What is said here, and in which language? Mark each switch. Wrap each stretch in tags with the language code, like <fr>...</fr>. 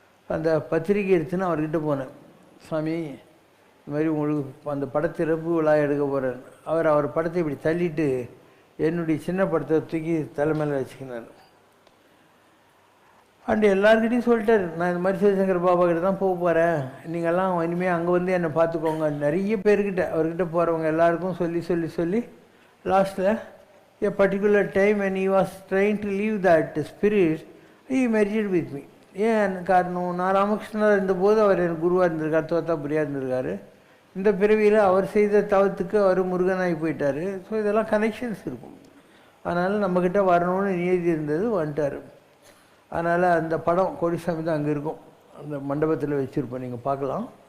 <ta>அந்த பத்திரிக்கை எடுத்துன்னு அவர்கிட்ட போனேன். சாமி இந்த மாதிரி உங்களுக்கு அந்த படத்திறப்பு விழா எடுக்க போகிறேன். அவர் படத்தை இப்படி தள்ளிட்டு என்னுடைய சின்ன படத்தை தூக்கி தலைமையில் வச்சுக்கினார். அண்டு எல்லாருக்கிட்டையும் சொல்லிட்டார், நான் இந்த மாதிரி சிவசங்கர் பாபா கிட்ட தான் போக போகிறேன், நீங்கள்லாம் இனிமேல் அங்கே வந்து என்னை பார்த்துக்கோங்க. நிறைய பேர்கிட்ட அவர்கிட்ட போகிறவங்க எல்லாருக்கும் சொல்லி சொல்லி சொல்லி லாஸ்ட்டில்</ta> <en>a particular time when he was trying to leave that spirit, he merged with me.</en> <ta>ஏன் காரணம், நான் ராமகிருஷ்ணர் இருந்தபோது அவர் எனக்கு குருவாக இருந்திருக்கார், தோத்தாபுரியாக இருந்திருக்காரு. இந்த பிறவியில் அவர் செய்த தவத்துக்கு அவர் முருகனாகி போயிட்டார். ஸோ இதெல்லாம் கனெக்ஷன்ஸ் இருக்கும். அதனால் நம்மக்கிட்ட வரணும்னு நியதி இருந்தது, வந்துட்டார். அதனால் அந்த படம் கோடிசாமி தான் அங்கே இருக்கும், அந்த மண்டபத்தில் வச்சுருப்போம், நீங்கள் பார்க்கலாம்.</ta>